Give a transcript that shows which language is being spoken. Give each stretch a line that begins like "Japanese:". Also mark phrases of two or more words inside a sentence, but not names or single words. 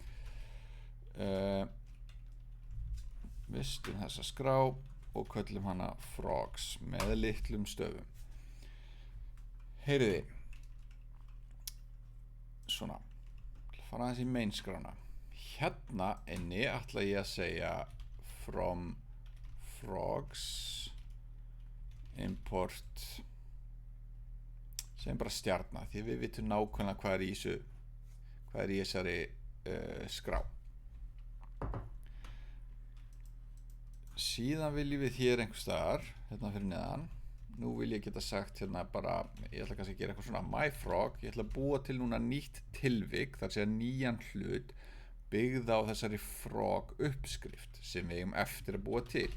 Icelandic: Vistum þessa skrá og köllum hana frogs með litlum stöfum. Heyriði, svona, fara aðeins í main skrána. Hérna inni ætla ég að segja
English: from frogs import
Icelandic: sem bara stjarna, því við vitum nákvæmlega hvað er í þessari skrá. Síðan viljum við hér einhvers staðar hérna fyrir neðan, nú vil ég geta sagt hérna bara, ég ætla kannski að gera eitthvað svona myfrog, ég ætla að búa til núna nýtt tilvik, þar sé nýjan hlut byggð á þessari frog uppskrift sem við eigum eftir að búa til.